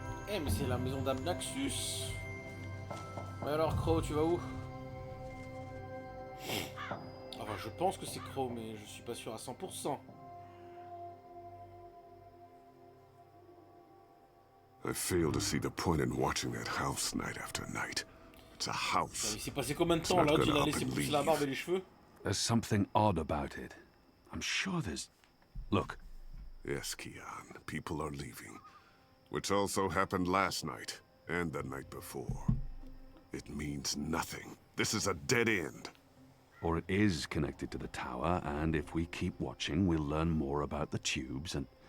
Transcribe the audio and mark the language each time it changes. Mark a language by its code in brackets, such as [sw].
[fr] Eh, mais c'est la maison d'Abnaxus. Mais alors, Crow, tu vas où? Enfin, je pense que c'est Crow, mais je suis pas sûr à 100%. [en] I fail to see the point in watching that house night after night. It's a house. [fr] Il s'est passé combien de temps là qu'il a laissé pousser la barbe et les cheveux? [en] There's something odd about it. I'm sure there's... Look. Yes, Keon. People are leaving. Which also happened last night, and the night before. It means nothing. This is a dead end. Or it is connected to the tower, and if we keep watching, we'll learn more about the tubes and...